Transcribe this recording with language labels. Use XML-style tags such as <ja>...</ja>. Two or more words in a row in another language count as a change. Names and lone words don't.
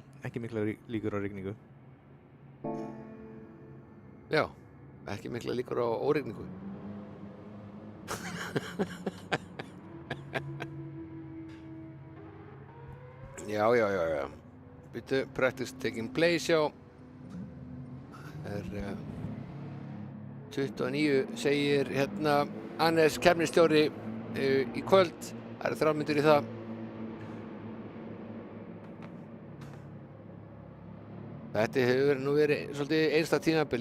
<is>Ekki mikla líkur á rigningu. Já, ekki mikla líkur á órigningu. Já. Býtu,</is> <en>practice taking place,</en> <is>já. Það 29 segir hérna Hannes keppnisstjóri í kvöld. Það 3 mínútur í það. Þetta hefur nú verið svolítið einstakt tímabil.</is>